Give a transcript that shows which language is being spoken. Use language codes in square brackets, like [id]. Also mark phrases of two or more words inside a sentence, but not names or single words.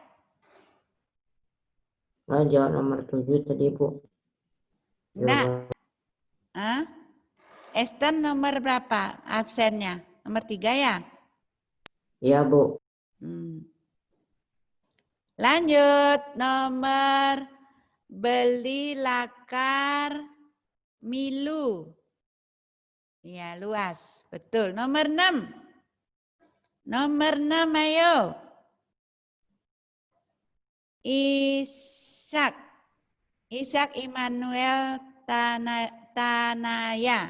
[id] Nggak, jawab nomor 7 tadi, Bu. Enggak. Eston nomor berapa absennya? Nomor 3 ya? Iya, Bu. Lanjut, nomor [ban] beli lakar milu. [id] Ya, luas. Betul. Nomor 6. Nomor 6, ayo. Ishak Immanuel Tanaya.